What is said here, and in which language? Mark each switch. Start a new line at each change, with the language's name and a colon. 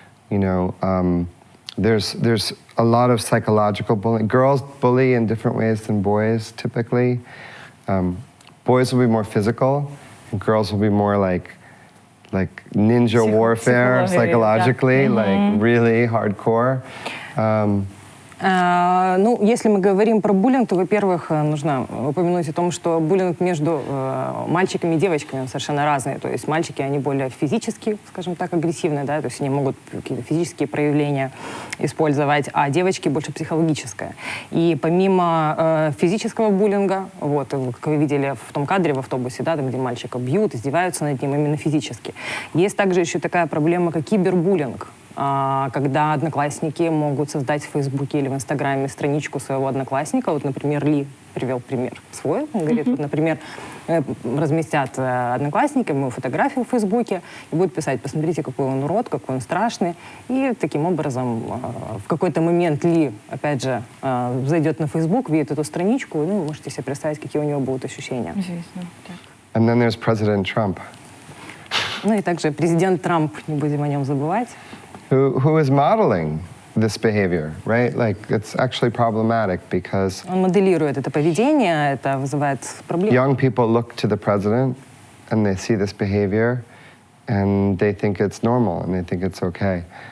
English: You know, there's a lot of psychological bullying. Girls bully in different ways than boys, typically. Boys will be more physical, and girls will be more like ninja warfare, psychologically, like really hardcore.
Russian: Ну, если мы говорим про буллинг, то, во-первых, нужно упомянуть о том, что буллинг между мальчиками и девочками он совершенно разный. То есть мальчики, они более физически, скажем так, агрессивные, да, то есть они могут какие-то физические проявления использовать, а девочки больше психологическое. И помимо физического буллинга, вот, как вы видели в том кадре в автобусе, да, там, где мальчика бьют, издеваются над ним именно физически. Есть также еще такая проблема, как кибербуллинг, когда одноклассники могут создать в Фейсбуке или в Инстаграме страничку своего одноклассника. Вот, например, Ли привел пример свой. Он говорит, вот, например, разместят одноклассники мою фотографию в Фейсбуке и будут писать: посмотрите, какой он урод, какой он страшный. И таким образом в какой-то момент Ли, опять же, зайдет на Фейсбук, видит эту страничку, ну, вы можете себе представить, какие у него будут ощущения.
Ukrainian: Звісно, так.
English: And then there's President Trump,
Russian: Ну и также президент Трамп, не будем о нем забывать.
English: who is modeling this behavior, right? Like, it's actually problematic because
Russian: Он моделирует это поведение, это вызывает проблемы.
English: young people look to the president and they see this behavior and they think it's normal and they think it's okay.